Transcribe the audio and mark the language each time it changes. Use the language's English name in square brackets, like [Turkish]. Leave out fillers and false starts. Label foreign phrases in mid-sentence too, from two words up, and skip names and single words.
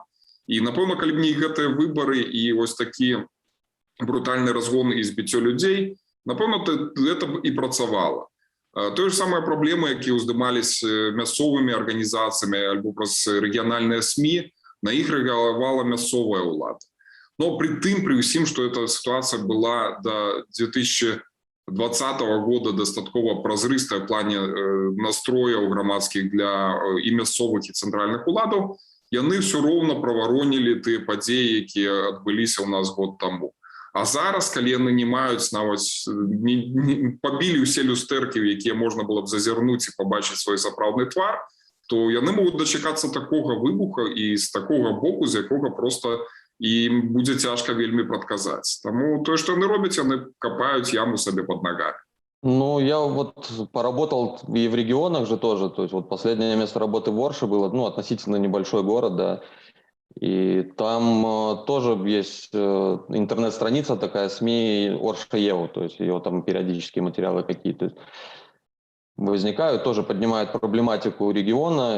[Belarusian] І, напэўна, калі б не гэтыя выбары і вось такі брутальны разгон і збіццё людзей, напэўна, гэта б і працавала. Тое ж самыя праблемы, якія ўздымаліся мясцовымі арганізацыямі альбо праз рэгіянальныя СМІ, на іх рэагавала мясцовая ўлада. Но при ўсім, што эта сітуацыя была до 2020 года дастаткова празрыстая в плане настрояў грамадскіх для і мясцовых і цэнтральных уладаў, яны ўсё роўна праваронілі тыя падзеі, якія адбыліся ў нас год таму. А зараз, калі яны не маюць нават, пабілі ўсе люстэркі, в якія можна было б зазірнуць і пабачыць свой сапраўдны твар, то яны могуць дачакацца такога выбуха і з такога боку, з якога просто ім будзе цяжка вельмі прадказаць. Таму тое, што яны робяць, яны капаюць яму сабе пад нагамі. [Russian] Ну, я вот поработал и в регионах же тоже. То есть вот последнее место работы в Орше было, ну, относительно небольшой город, да. И там тоже есть интернет-страница такая, СМИ Орша-Еву, то есть ее там периодические материалы какие-то возникают, тоже поднимают проблематику региона.